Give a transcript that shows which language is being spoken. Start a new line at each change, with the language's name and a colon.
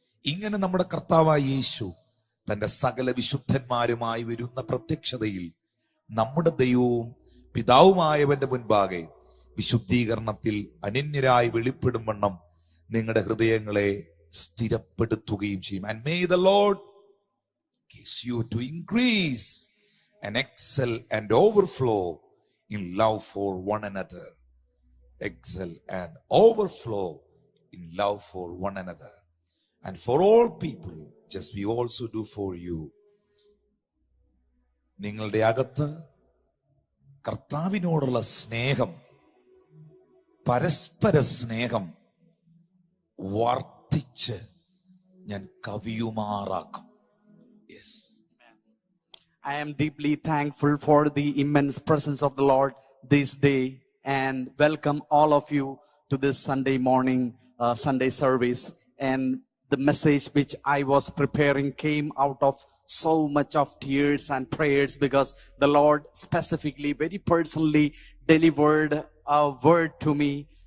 Malayalam: ഇങ്ങനെ നമ്മുടെ കർത്താവായ യേശു തന്റെ സകല വിശുദ്ധന്മാരുമായി വരുന്ന പ്രത്യക്ഷതയിൽ നമ്മുടെ ദൈവവും പിതാവുമായവന്റെ മുൻപാകെ വിശുദ്ധീകരണത്തിൽ അനന്യരായി വെളിപ്പെടും വണ്ണം നിങ്ങളുടെ ഹൃദയങ്ങളെ സ്ഥിരപ്പെടുത്തുകയും ചെയ്യും.
English: And may the Lord cause you to increase and excel and overflow in love for one another. Excel and overflow in love for one another and for all people, just we also do for you.
Malayalam: നിങ്ങളുടെ അകത്ത് കർത്താവിനോടുള്ള സ്നേഹം, പരസ്പര സ്നേഹം വർദ്ധിച്ച് ഞാൻ കവിയുമാറാക്കും.
English: Yes. I am deeply thankful for the immense presence of the Lord this day, and welcome all of you to this Sunday morning Sunday service. And the message which I was preparing came out of so much of tears and prayers, because the Lord specifically, very personally delivered a word to me.